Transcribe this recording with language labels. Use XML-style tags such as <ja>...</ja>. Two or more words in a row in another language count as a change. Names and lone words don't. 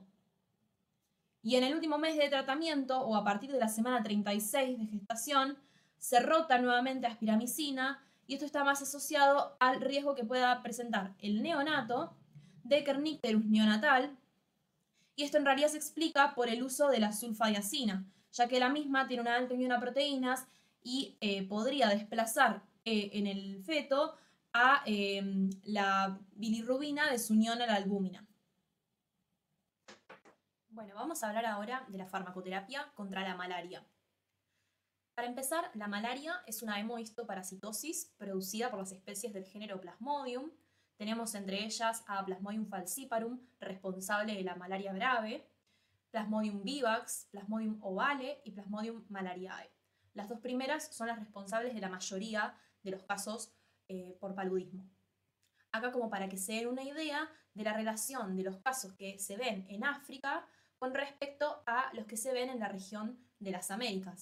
<es>Y en el último mes de tratamiento, o a partir de la semana 36 de gestación, se rota nuevamente a espiramicina, y esto está más asociado al riesgo que pueda presentar el neonato de Kernicterus neonatal, y esto en realidad se explica por el uso de la sulfadiazina, ya que la misma tiene una alta unión a proteínas y podría desplazar en el feto a la bilirrubina de su unión a la albúmina. Bueno, vamos a hablar ahora de la farmacoterapia contra la malaria. Para empezar, la malaria es una hemohistoparasitosis producida por las especies del género Plasmodium. Tenemos entre ellas a Plasmodium falciparum, responsable de la malaria grave, Plasmodium vivax, Plasmodium ovale y Plasmodium malariae. Las dos primeras son las responsables de la mayoría de los casos por paludismo. Acá, como para que se den una idea de la relación de los casos que se ven en África con respecto a los que se ven en la región de las Américas.</es>